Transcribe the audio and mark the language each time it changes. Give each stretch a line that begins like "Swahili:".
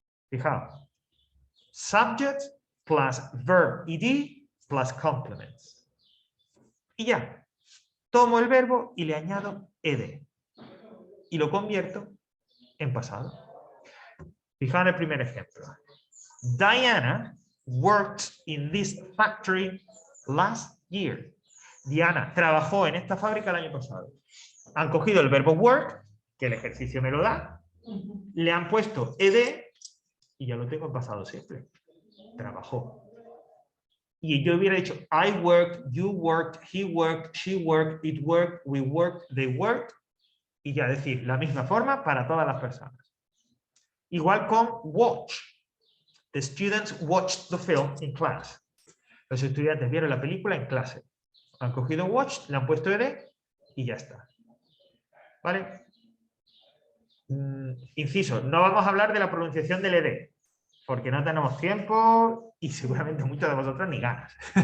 Spanish: Fijaos.
English: Subject plus verb ed plus complements.
Spanish: Y ya. Tomo el verbo y le añado ed. Y lo convierto en pasado. Fijaos en el primer ejemplo.
English: Diana worked in this factory last year.
Spanish: Diana trabajó en esta fábrica el año pasado. Han cogido el verbo work, que el ejercicio me lo da, le han puesto ed y ya lo tengo en pasado simple. Trabajó. Y yo hubiera dicho
English: I worked, you worked, he worked, she worked, it worked, we worked, they worked.
Spanish: Y ya decir, la misma forma para todas las personas. Igual con watch.
English: The students watched the film in class.
Spanish: Los estudiantes vieron la película en clase. Han cogido watch, le han puesto ed y ya está. ¿Vale? Inciso, no vamos a hablar de la pronunciación del ed, porque no tenemos tiempo y seguramente muchos de vosotros ni ganas.